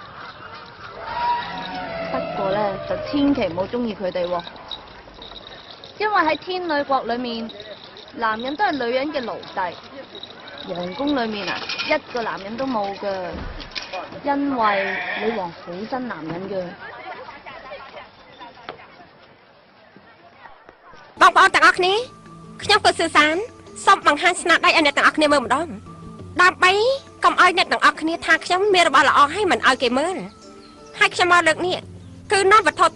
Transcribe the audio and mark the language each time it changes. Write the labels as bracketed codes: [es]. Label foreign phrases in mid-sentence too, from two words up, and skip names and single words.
[yue] 不過咧，就千祈唔好中意佢哋喎，因為喺天女國裏面，男人都係女人嘅奴隸。皇宮裏面啊，一個男人都冇噶，因為女王好憎男人噶。 [km] បងប្អូនទាំងអស់គ្នាខ្ញុំក៏สื่อสารសូមបង្ហាញស្នាដៃឲ្យអ្នកទាំងអស់គ្នាមើលម្ដងដើម្បីកុំឲ្យអ្នកទាំងអស់គ្នាថាខ្ញុំមានរបស់ល្អហើយមិនឲ្យគេមើលហើយខ្ញុំមកលើកនេះគឺនាំវត្ថុ